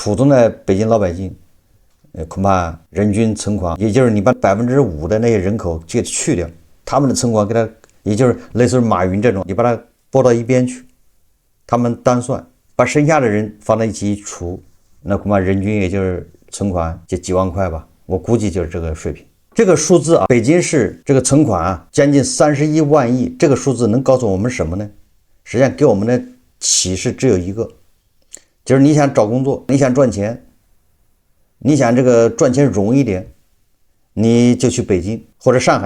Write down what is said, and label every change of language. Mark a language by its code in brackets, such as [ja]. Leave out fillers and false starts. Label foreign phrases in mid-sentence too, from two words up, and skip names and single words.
[zh] 普通的北京老百姓，恐怕人均存款，也就是你把5%的那些人口就去掉，他們的存款給他，也就是類似於馬雲這種，你把它撥到一邊去，他們單算，把剩下的人放在一起一除，那恐怕人均也就是存款就幾萬塊吧，我估計就是這個水平。這個數字啊，北京市這個存款啊，將近31萬億，這個數字能告訴我們什麼呢？實際上給我們的啟示只有一個，就是你想找工作，你想賺錢，你想這個賺錢容易一點，你就去北京或者上海。